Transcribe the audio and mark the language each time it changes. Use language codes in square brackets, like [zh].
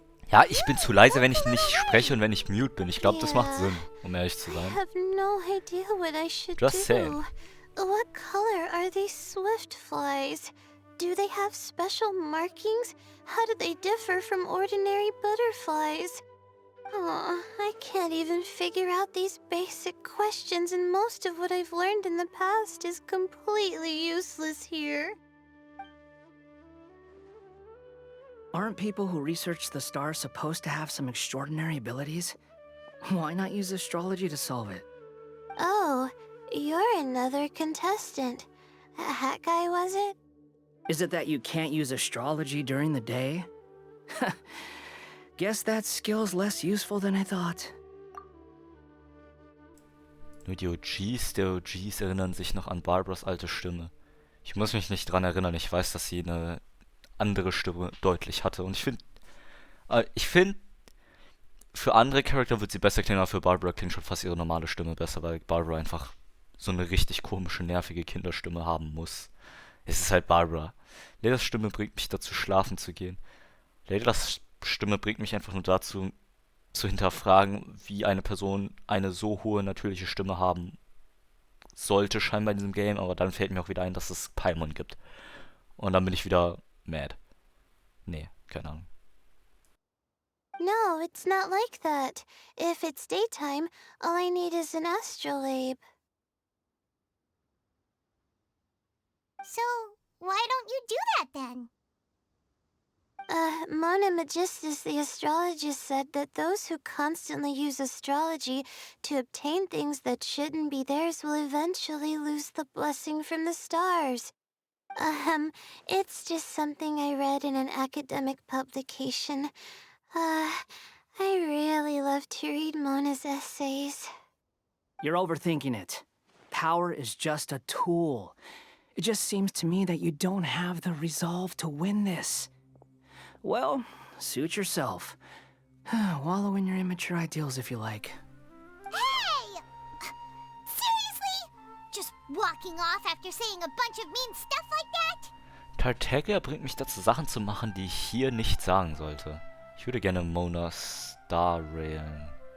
[de] Ja, ich bin zu leise, wenn ich nicht spreche und wenn ich mute bin. Ich glaube, das macht Sinn, um ehrlich zu [en] I [de] sein. [en] have no idea what I should Just do. saying. What color are these swift flies? Do they have special markings? How do they differ from ordinary butterflies? Oh, I can't even figure out these basic questions, and most of what I've learned in the past is completely useless here. Aren't people who research the stars supposed to have some extraordinary abilities? Why not use astrology to solve it? Oh, you're another contestant. A hat guy, was it? Is it that you can't use astrology during the day? Guess that skill's less useful than I thought. [de] Nur die OGs der OGs erinnern sich noch an Barbaras alte Stimme. Ich muss mich nicht dran erinnern, ich weiß, dass sie eine andere Stimme deutlich hatte. Und ich finde, für andere Charakter wird sie besser klingen, aber für Barbara klingt schon fast ihre normale Stimme besser, weil Barbara einfach so eine richtig komische, nervige Kinderstimme haben muss. Es ist halt Barbara. Ledas Stimme bringt mich dazu, schlafen zu gehen. Ledas Stimme bringt mich einfach nur dazu, zu hinterfragen, wie eine Person eine so hohe natürliche Stimme haben sollte, scheinbar in diesem Game, aber dann fällt mir auch wieder ein, dass es Paimon gibt. Und dann bin ich wieder mad. Nee, keine Ahnung. [en] No, it's not like that. If it's daytime, all I need is an astrolabe. So, why don't you do that then? Mona Magistus, the astrologist, said that those who constantly use astrology to obtain things that shouldn't be theirs will eventually lose the blessing from the stars. It's just something I read in an academic publication. I really love to read Mona's essays. You're overthinking it. Power is just a tool. It just seems to me that you don't have the resolve to win this. Well, suit yourself. Wallow in your immature ideals if you like. Hey! Seriously? Just walking off after saying a bunch of mean stuff like that? [de] Tartaglia bringt mich dazu, Sachen zu machen, die ich hier nicht sagen sollte. Ich würde gerne Mona Star railen.